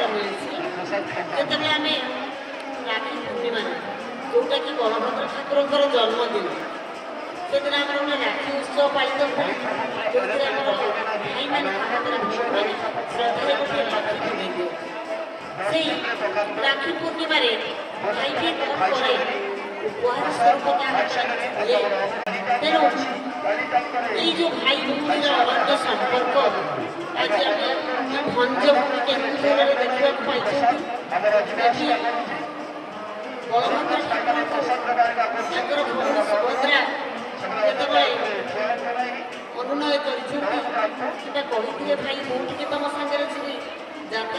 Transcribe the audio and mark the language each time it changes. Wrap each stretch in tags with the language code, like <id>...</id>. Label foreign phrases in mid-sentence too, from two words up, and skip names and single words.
<or>ମିଳିଛି ଯେତେବେଳେ ଆମେ ରାକ୍ଷୀ ପୂର୍ଣ୍ଣିମା ଯେଉଁଟାକି ବଳଭଦ୍ର ଠାକୁରଙ୍କର ଜନ୍ମଦିନ ସେଦିନ ଆମର ଗୋଟେ ରାକ୍ଷୀ ଉତ୍ସବ ପାଳିତ ହୁଏ ଯେଉଁଥିରେ ଆମର ଭାଇମାନଙ୍କ ହାତରେ ଭଉଣୀମାନେ ଶ୍ରଦ୍ଧାରେ ଗୋଟିଏ ରାକ୍ଷୀ ଦେଇଦିଅ ସେଇ ରାକ୍ଷୀ ପୂର୍ଣ୍ଣିମାରେ ଭାଇଟି କ'ଣ କରେ ଉପହାର ସ୍ୱରୂପ ତା ହାତରେ ଦିଏ ତେଣୁ ଏଇ ଯେ ଭାଇ ভଉଣୀର ଅନେକ ସମ୍ପର୍କ ଆଜି ଆମେ এই ଭଞ୍ଜଭୂମି କେନ୍ଦୁଝରରେ ଦେଖିବାକୁ ପାଇଛନ୍ତି ଏଠି ବଳଭଦ୍ର ଠାକୁରଙ୍କୁ ତାଙ୍କର ଭଉଣୀ ସୁଭଦ୍ରା ଯେତେବେଳେ ଅନୁନୟ କରିଛନ୍ତି କିମ୍ବା କହିଥିଲେ ଭାଇ ମୁଁ ଟିକେ ତମ ସାଙ୍ଗରେ ଯିବି ଯାତ୍ରା</or>